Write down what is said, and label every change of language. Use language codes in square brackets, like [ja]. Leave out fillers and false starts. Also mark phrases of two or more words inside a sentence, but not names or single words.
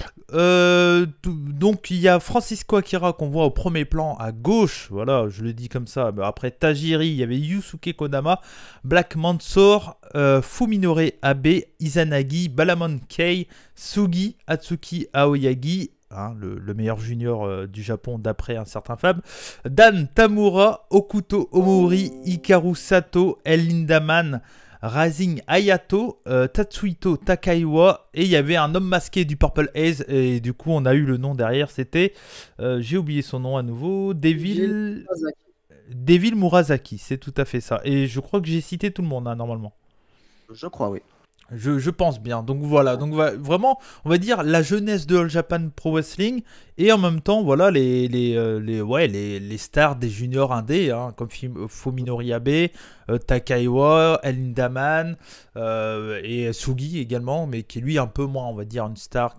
[fr] Donc, il y a Francisco Akira qu'on voit au premier plan à gauche. Voilà, je le dis comme ça. Mais après Tajiri, il y avait Yusuke Kodama, Black Mansour, Fuminore Abe, Izanagi, Balamon Kei, Sugi, Atsuki Aoyagi. Hein, le meilleur junior du Japon d'après un certain Fab. Dan Tamura, Okuto Omori, Hikaru Sato, El Lindaman, Razing Hayato, Tatsuhito Takaiwa, et il y avait un homme masqué du Purple Haze, et du coup on a eu le nom derrière, c'était, j'ai oublié son nom à nouveau, Devil Murasaki, c'est tout à fait ça. Et je crois que j'ai cité tout le monde, hein, normalement. Je crois, oui. Je pense bien. Donc voilà, vraiment, on va dire la jeunesse de All Japan Pro Wrestling et en même temps, voilà, les stars des juniors indés, hein, comme Fuminori Abe, Takaiwa, El Lindaman et Sugi également, mais qui est lui un peu moins, on va dire, une star.